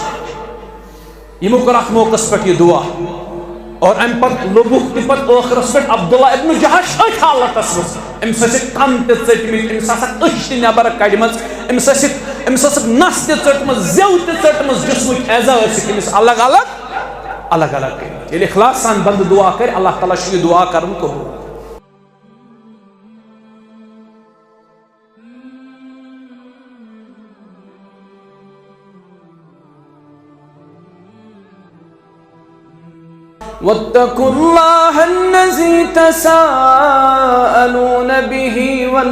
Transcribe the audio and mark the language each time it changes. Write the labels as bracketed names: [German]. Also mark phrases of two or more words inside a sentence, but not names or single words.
[Kashmiri] چھُ یِمو کوٚر اتھ موقعس پٮ۪ٹھ یہِ دعا اور ام پتہ لوٚبُکھ تہِ پتہٕ ٲخرس پٮ۪ٹھ عبداللہ ابن جحش أتھۍ حالتس منٛز أمِس ٲسِکھ کن تہِ ژٔٹمٕتۍ أمِس آسکھ أچھ تہِ نٮ۪بر کڑِمژ أمِس ٲسِکھ امس نس تہ ٹھٹمژ زو تہ ٹھٹمژ جسمک اعضاء امس الگ الگ کر یل اخلاص سان بند دعا کر اللہ تعالیٰ یہ دعا کرن قبول [Arabic] واتقوا الله الذي تساءلون به